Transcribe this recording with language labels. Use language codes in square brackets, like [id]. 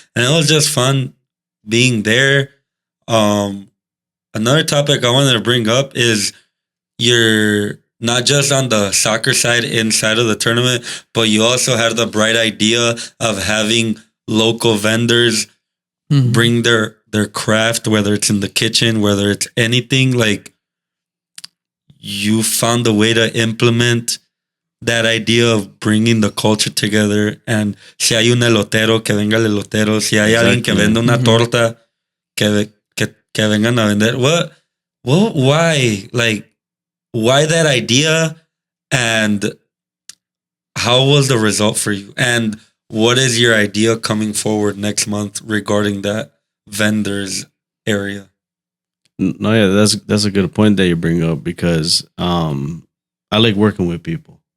[en] And it was just fun being there. Another topic I wanted to bring up is you're not just on the soccer side inside of the tournament, but you also had the bright idea of having local vendors bring their craft, whether it's in the kitchen, whether it's anything. Like, you found a way to implement that idea of bringing the culture together. And [es] si hay un elotero, que venga el elotero. Si hay alguien que vende una torta, que vengan a vender. [en] Why? Like, why that idea? And how was the result for you? And what is your idea coming forward next month regarding that vendors area? No, yeah, that's a good point that you bring up because I like working with people.